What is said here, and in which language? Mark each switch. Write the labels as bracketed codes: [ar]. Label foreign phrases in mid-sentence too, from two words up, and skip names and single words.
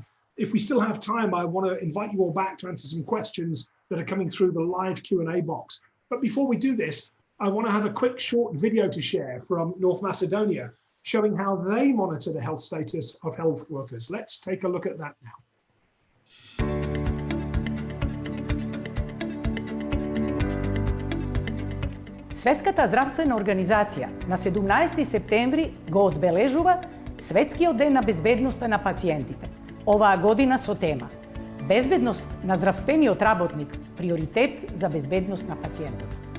[en] If we still have time, I want to invite you all back to answer some questions that are coming through the live Q&A box. But before we do this, I want to have a quick short video to share from North Macedonia, showing how they monitor the health status of health workers. Let's take a look at that now. [mk] Светската здравствена организација на 17 септември го одбележува Светскиот ден на безбедноста на пациентите. Оваа година со тема Безбедност на здравствениот работник, приоритет за безбедност на пациентот.